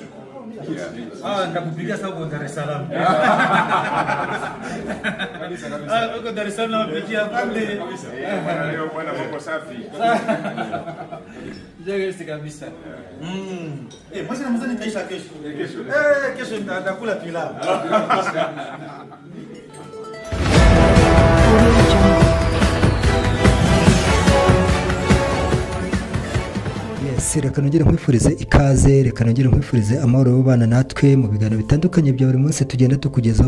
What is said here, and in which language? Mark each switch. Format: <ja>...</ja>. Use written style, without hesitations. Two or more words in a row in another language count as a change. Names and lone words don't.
<sw>Ndakupigia sababu Dar es Salaam. Uko Dar es Salaam napigia afande. Leo bwana mambo safi. Jagesi kabisa. Mwezi Ramadhani itaisha kesho. Kesho nitakula pilau.</sw> <rw>Reka nongere nkwifurize ikaze, reka nongere nkwifurize amahoro y'ubana natwe mu biganiro bitandukanye bya buri munsi tugenda tukugezaho.</rw>